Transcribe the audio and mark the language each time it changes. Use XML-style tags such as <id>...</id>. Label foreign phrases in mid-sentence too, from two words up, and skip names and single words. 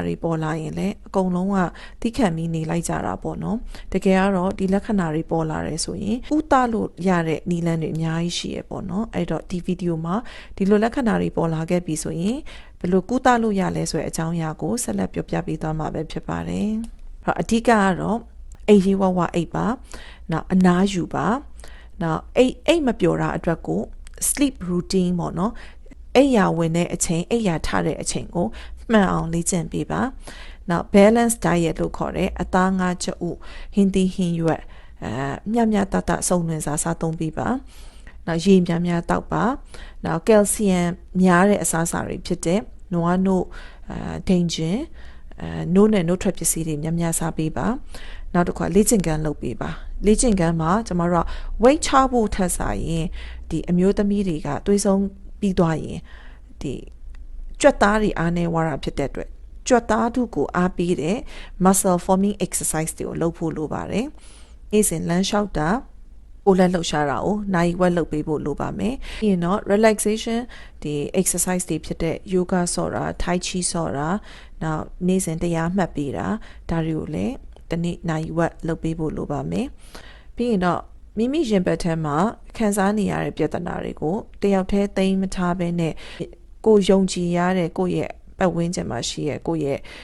<my>တွေပေါ်လာရင်လည်းအကုန်လုံးကသိခံပြီးနေလိုက်ကြတာပေါ့နော်တကယ်ကတော့ဒီလက္ခဏာတွေပေါ်လာတယ်ဆိုရင်ဥသလို့ရတဲ့နည်းလမ်းတွေအများကြီးရှိရပေါ့နော်အဲ့တော့ဒီဗီဒီယိုမှာဒီလိုလက္ခဏာတွေပေါ်လာခဲ့ပြီဆိုရင်ဘယ်လိုကုသလို့ရလဲဆိုတဲ့အကြောင်းအရာကိုဆက်လက်ပြောပြပေးသွားမှာပဲ ဖြစ်ပါတယ်အဓိကကတော့အိပ်ရေးဝအိပ်ပါနောက်အနားယူပါနောက်အိပ်မပျော်တာအတွက်ကို</my> <en>sleep routine</en> <my>ပေါ့နော်အိပ်ရာဝင်တဲ့အချိန်အိပ်ရာထတဲ့အချိန်ကိုမှန်အောင်လေ့ကျင့်ပေးပါနောက်</my> <en>balance diet</en> <my>လို့ခေါ်တဲ့အသားငါးချက်ဥဟင်းသီးဟင်းရွ က်မျှတစုံလင်စားသုံးပေးပါနောက်ရေများတောက်ပါနောက်ကယ်လ်ဆီယမ်များတဲ့အစားအစာတွေဖြစ်တဲ့နွားနို့ဒိန်ဂျင်နို့နဲ့နို့ထွက်ပစ္စည်းတွေများစားပေးပါနောက် တစ်ခါလေ့ကျင့်ခန်းလုပ်ပေးပါလေ့ကျင့်ခန်းမှာကျမတို့က weight ချဖို့ထက်စားရင်ဒီအမျိုးသမီးတွေကသွေးဆုံးပြီးသွားရင်ဒီကြွက် သားတွေအားနေဝါတာဖြစ်တဲ့အတွက်ကြွက်သားထုကိုအားပေးတဲ့</my> <en>muscle forming exercise</en> <my>တွေကိုလုပ်ဖို့လိုပါတယ် အေးစင်လမ်းလျှောက်တာကိုလက်လှုပ်ရှားတာကိုနိုင်ဝက်လုပ်ပေးဖို့လိုပါမယ်ပြီးရင်တော့ relaxation ဒီ exercise တွေဖြစ်တဲ့ yoga ဆော့တာ tai chi ဆော့တာနောက်နေ့စဉ်တရားမှတ်ပေးတာဒါတွေကိုလည်းတနေ့နိုင်ဝက်လုပ်ပေးဖို့လိုပါမယ်ပြီးရင်တော့မိမိရင်ဘတ်ထဲမှာခံစားနေရတဲ့ပြဿနာတွေကိုတယောက်တည်းသိမ်းမထားဘဲနဲ့ကိုယုံကြည်ရတဲ့ကိုယ့်ရဲ့ပတ်ဝန်းကျင်မှာရှိရဲ့ကိုယ့်ရဲ့</my>